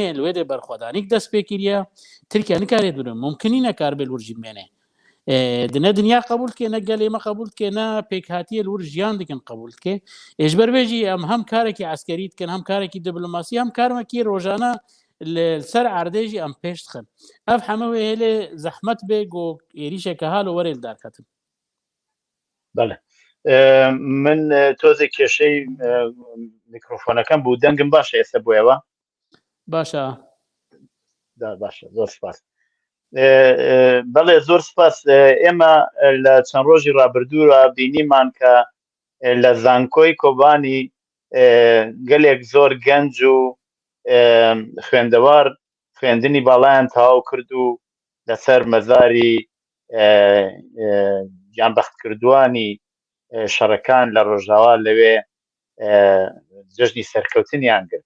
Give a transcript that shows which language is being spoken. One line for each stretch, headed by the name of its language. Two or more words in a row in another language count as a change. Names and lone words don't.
Kurdish: li wê de berxwedanîk dest pê kiriye Tirkiye nikarê birin mumkin nîne kar bê li wir jî bimêne ne dinya qebûl dike ne gelê me qebûl dike ne pêkhatiye li wir jiyan dikin qebûl dike ji ber vê jî em hem karekî eskerî dikin hem karekî diplomasî hem karmekî rojane li ser erdê jî em pêş dixin ev heme wê hêlê zehmet bê got êrişeke halo werê li derketin.
Central Kurdish: بەڵێ من تۆزێک کێشەی میکرۆفۆنەکەم بوو دەنگم باشە ئێستا بۆیەوە باشە باشە زۆر سپاس. بەڵێ زۆر سپاس. ئێمە لە چەند ڕۆژی ڕابردووە بینیمان کە لە زانکۆی کۆبانی گەلێک زۆر گەنج و خوێندەوار خوێندنی باڵایان تەواو کرد و لەسەر مەزاری گیانبەختکردووانی شەڕەکان لە ڕۆژاوا لەوێ جەژنی سەرکەوتنیان کرد.